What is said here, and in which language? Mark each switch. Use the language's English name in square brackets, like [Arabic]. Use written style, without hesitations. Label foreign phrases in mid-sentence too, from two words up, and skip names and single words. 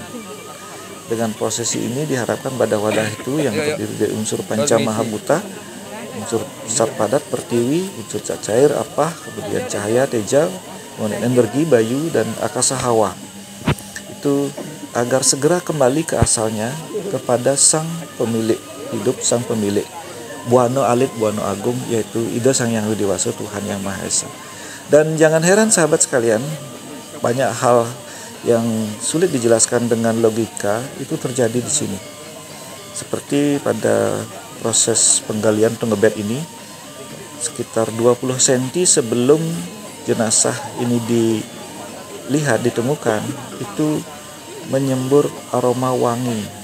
[Indonesian] Dengan prosesi ini diharapkan badan wadah itu yang terdiri dari unsur panca mahabhuta, unsur zat padat pertiwi, unsur zat cair apa, kemudian cahaya teja, kemudian energi bayu dan akasa hawa, itu agar segera kembali ke asalnya, kepada sang pemilik hidup, sang pemilik Buana Alit Buana Agung, yaitu Ida Sang Yang Widi Waso, Tuhan Yang Maha Esa. Dan jangan heran sahabat sekalian, banyak hal yang sulit dijelaskan dengan logika itu terjadi di sini. Seperti pada proses penggalian ngebet ini, sekitar 20 cm sebelum jenazah ini ditemukan, itu menyembur aroma wangi.